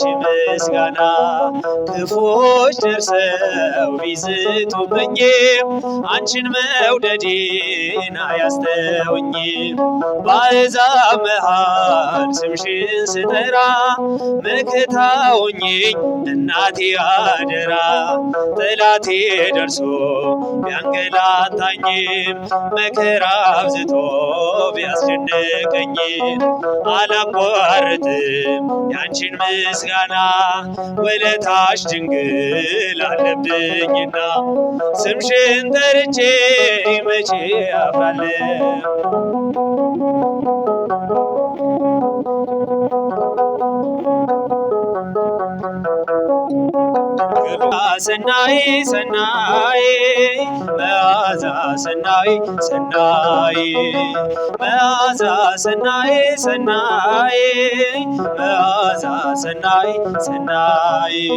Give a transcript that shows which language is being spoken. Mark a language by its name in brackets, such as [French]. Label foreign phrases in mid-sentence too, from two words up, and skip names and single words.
[Amharic] ምስጋና ክፉዎች ደርሰው ቢዝቱብኝም አንቺን መውደዴን አያስተውኝም በአሕዛብ መሃል ስምሽን ስጠራ መከታ ሆኜኝ እናቴ አደራ ጠላቴ ደርሶ ቢያንገላታኝም መከራ አብዝቶ ቢያስጨንቀኝም አላቋርጥም ያንቺን ምስጋና ውለታሽ ድንግል አለብኝና ስምሽን ጠርቼ መቼ አፍራለሁ [Geez] ሰናይ ሰናይ መዓዛ ሰናይ ሰናይ መዓዛ ሰናይ ሰናይ መዓዛ ሰናይ ሰናይ